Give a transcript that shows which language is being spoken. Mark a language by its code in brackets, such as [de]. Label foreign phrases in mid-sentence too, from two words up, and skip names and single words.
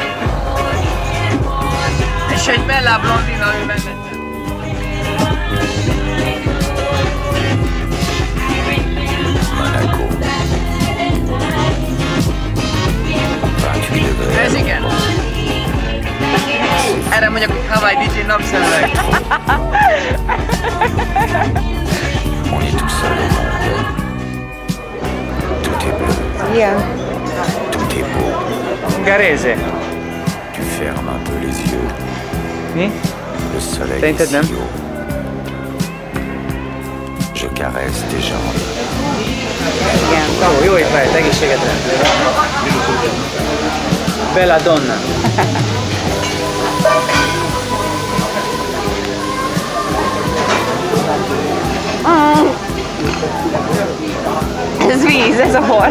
[hu] És egy [it] bella blondina [hu] ő benne. Monaco. Ez igen. Erre mondjuk, hogy Hawaii DJ napszemüveg. [fr] On est tout seul au monde. Tout est bleu. [hu] Igen. [fr] Tout est beau. Garézé. Tu fermes un peu les yeux. [hu] Mi? [fr] Le soleil [hu] Szerinted [fr] est [hu] nem? [fr] si haut. Je caresse tes jambes. [hu] Igen. Jó étvágyat, egészségetre. [it] Bella donna. [hu] Ez víz, ez a hol.